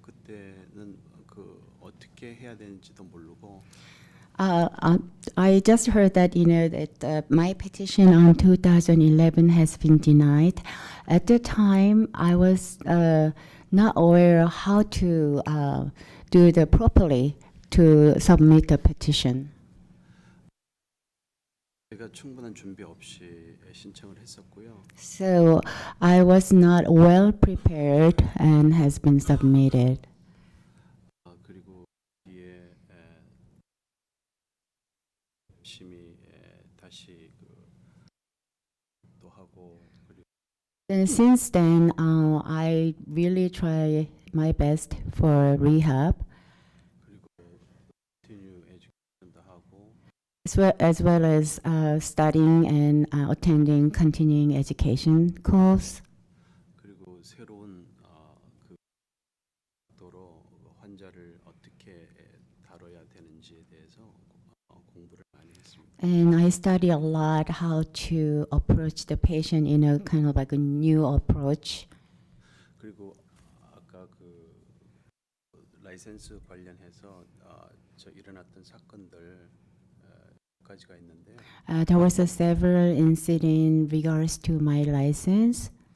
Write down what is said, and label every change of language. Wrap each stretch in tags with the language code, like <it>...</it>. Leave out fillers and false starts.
<ko>그때는 어떻게 해야 되는지도 모르고.</ko> <en>I just heard that that my petition on 2011 has been denied. At the time, I was not aware how to do the properly to submit the petition.</en> <ko>제가 충분한 준비 없이 신청을 했었고요.</ko> <en>So I was not well prepared and has been submitted.</en> <ko>그리고 뒤에 열심히 다시 또 하고 그리고</ko> <en>And since then, I really try my best for rehab,</en> <ko>그리고</ko> <en>continue education</en> <ko>도 하고</ko> <en>as well as studying and attending continuing education course.</en> <ko>그리고 새로운 도로 환자를 어떻게 다뤄야 되는지에 대해서 공부를 많이 했습니다.</ko> <en>And I study a lot how to approach the patient in a kind of like a new approach.</en> <ko>그리고 아까 라이센스 관련해서 저 일어났던 사건들 몇 가지가 있는데요.</ko> <en>There was a several incidents in regards to my license.</en>